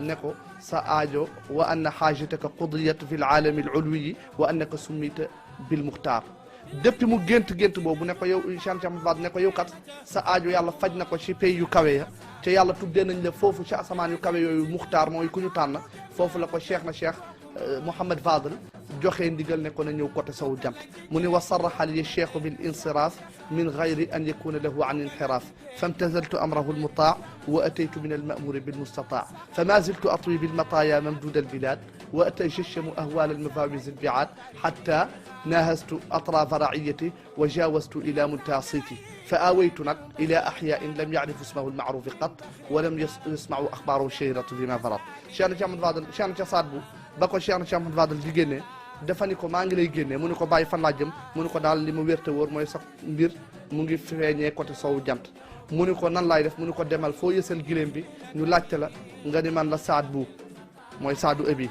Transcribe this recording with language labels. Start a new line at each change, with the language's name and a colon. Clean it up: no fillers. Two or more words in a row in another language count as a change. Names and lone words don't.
Wolof: ne ko sa aajo
Arabic: وأن حاجتك قضيت في العالم العلوي وأنك سميت بالمختار
Wolof: depuis mu gént boobu ne ko yow cheikh na cheikh Mouhamad Fadal ne ko yow kat sa aajo yàlla faj na ko ci pays yu kawe ya te yàlla tuddee nañ la foofu ci asamaan yu kawe yooyu muxtaar mooy ku ñu tànn foofu la ko cheikh na cheikh Mouhamad Fadal joxe ndigal ne ko na ñëw côté sowu jant mu ne
Arabic: وصرح لي الشيخ بالانصراف من غير أن يكون له انحراف فامتثلت أمره المطاع وأتيت من المأمور بالمستطاع فما زلت أطوي بالمطايا ممدود البلاد وأتجشم أهوال المفاوز البعاد حتى ناهزت أطراف رأيتي وجاوزت إلى منتهى صيتي فأويت إلى أحياء لم يعرفوا اسمه المعروف قط ولم يسمعوا أخباره الشهيرة بما
Wolof: farat cheikh na cheikh Mouhamad Fadal cheikh na cheikh Saad Bou ba ko cheikh na cheikh Mouhamad Fadal di génne dafa ni ko maa ngi lay génne mu ni ko bàyyi fan laa jëm mu ni ko daal li ma wérte wóor mooy sax mbir mu ngi feeñee côté sowu jant mu ni ko nan laay def mu ni ko demal foo yësal giléem bi ñu laajte la nga ni man la Saad Bou mooy Saadu Abi